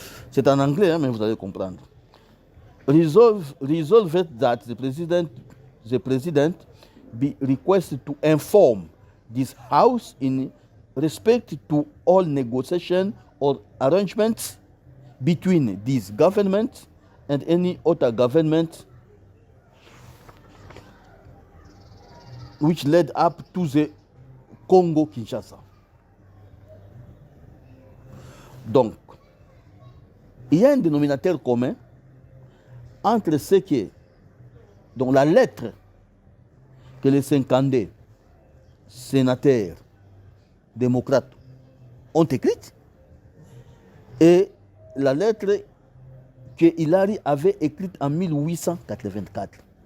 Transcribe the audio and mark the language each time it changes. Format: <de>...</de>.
<fr>C'est en anglais, mais vous allez comprendre.</fr> <en>Resolved that the president be requested to inform this House in respect to all negotiation or arrangements between this government and any other government which led up to the Congo-Kinshasa.</en> <fr>Donc, il y a un dénominateur commun entre ce qui, dans la lettre que les 52 sénateurs démocrates ont écrite et la lettre que Hillary avait écrite en 1884.</fr>